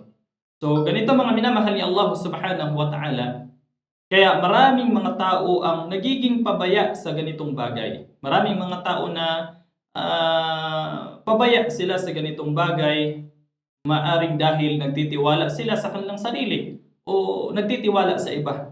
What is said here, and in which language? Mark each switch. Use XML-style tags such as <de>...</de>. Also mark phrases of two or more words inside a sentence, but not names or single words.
<tl>So ganito mga minamahal ni Allah</tl> <ar>subhanahu wa ta'ala,</ar> <tl>kaya maraming mga tao ang nagiging pabaya sa ganitong bagay. Maraming mga tao na pabaya sila sa ganitong bagay, maaring dahil nagtitiwala sila sa kanilang sarili o nagtitiwala sa iba.</tl>